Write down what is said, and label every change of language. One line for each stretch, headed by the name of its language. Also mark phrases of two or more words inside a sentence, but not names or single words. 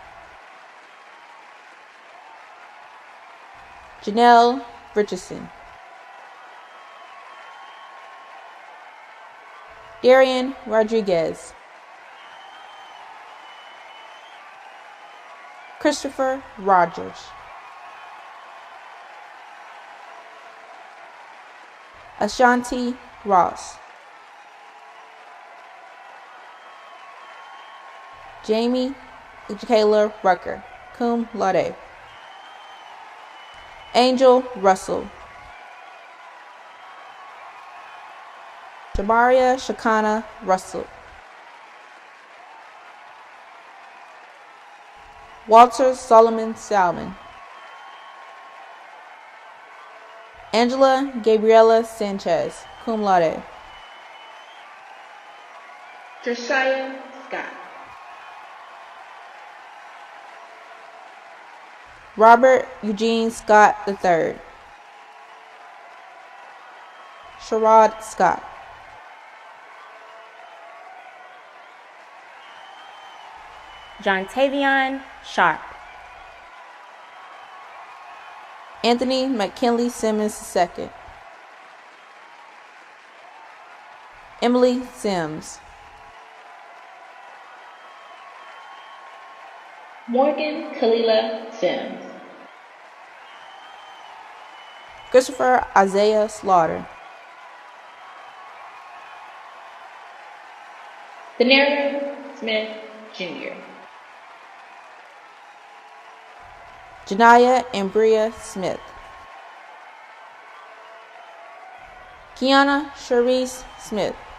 English: Janelle Richardson, Darian Rodriguez, Christopher Rogers, Ashanti Ross, Jamie Kayla Rucker,
Latin: cum laude.
English: Angel Russell, Jamaria Shakana Russell, Walter Solomon Salmon, Angela Gabriela Sanchez,
Latin: cum laude.
English: Josiah Scott, Robert Eugene Scott III, Sherrod Scott, John Tavion Sharp, Anthony McKinley Simmons II, Emily Sims, Morgan Kalila Sims, Christopher Isaiah Slaughter, Thanera Smith Jr., Janaya Ambria Smith, Kiana Cherise Smith,